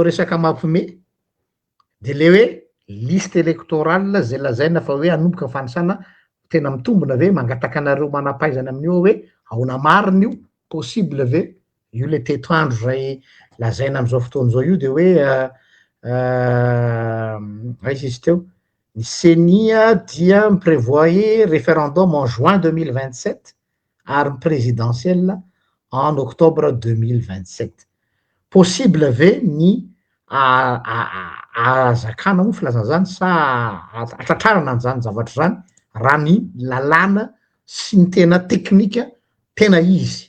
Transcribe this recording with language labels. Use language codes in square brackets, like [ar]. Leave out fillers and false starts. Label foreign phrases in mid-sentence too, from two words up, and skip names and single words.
[mg] resaka mampiomehy de le hoe [fr] liste électorale [mg] zay lazaina fa hoe hanomboka fanisana tena mitombona ve mangataka anareo manam-pahaizana amin'io hoe ahoana marina io, possible ve io le toetrandro zay lazaina am'izao fotoana zao io de hoe aiza izy teo Ny CENI dia miprévoit [fr] référendum en juin 2027 [mg] ary ny [fr] présidentielle en octobre 2027. [mg] Possible ve ny azakana mo filazana zany sa atratrarana an'izany zavatra zany raha ny lalàna sy ny tena teknika tena izy.